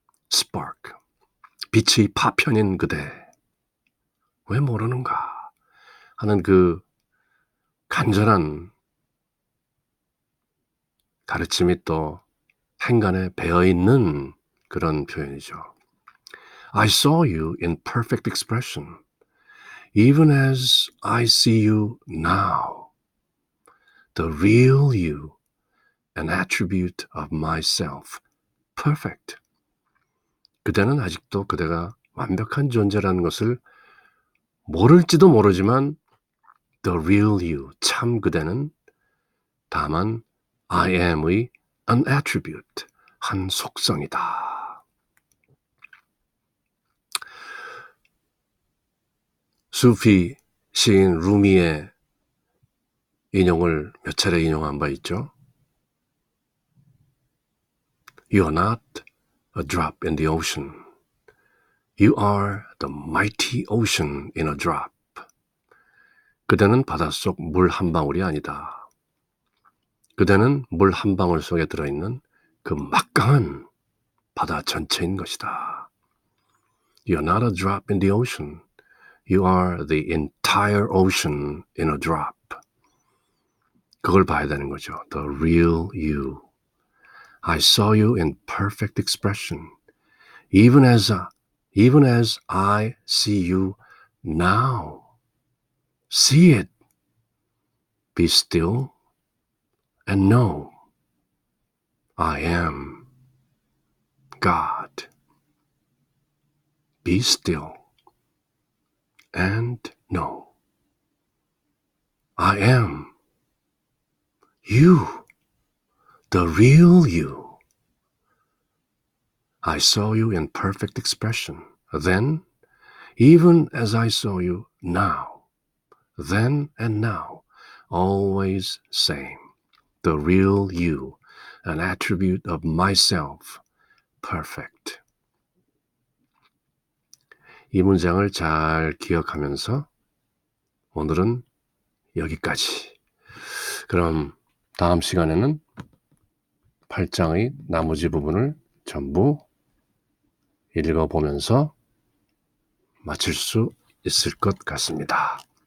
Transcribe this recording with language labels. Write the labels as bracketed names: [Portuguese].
[Korean] spark, 빛의 파편인 그대, 왜 모르는가 하는 그 간절한 가르침이 또 행간에 배어있는 그런 표현이죠. [English] I saw you in perfect expression, even as I see you now, the real you, an attribute of myself, perfect. [Korean] 그대는 아직도 그대가 완벽한 존재라는 것을 모를지도 모르지만 the real you, 참 그대는 다만 I am의 an attribute, 한 속성이다. 수피 시인 루미의 인용을 몇 차례 인용한 바 있죠. [English] You are not a drop in the ocean. You are the mighty ocean in a drop. [Korean] 그대는 바닷속 물 한 방울이 아니다. 그대는 물 한 방울 속에 들어있는 그 막강한 바다 전체인 것이다. [English] You're not a drop in the ocean. You are the entire ocean in a drop. [Korean] 그걸 봐야 되는 거죠. The real you. [English] I saw you in perfect expression. Even as I see you now. See it. Be still and know I am God. Be still and know I am you, the real you. I saw you in perfect expression. Then, even as I saw you now, then and now, always same. The real you, an attribute of myself, perfect. [Korean] 이 문장을 잘 기억하면서 오늘은 여기까지. 그럼 다음 시간에는 8장의 나머지 부분을 전부 읽어보면서 마칠 수 있을 것 같습니다.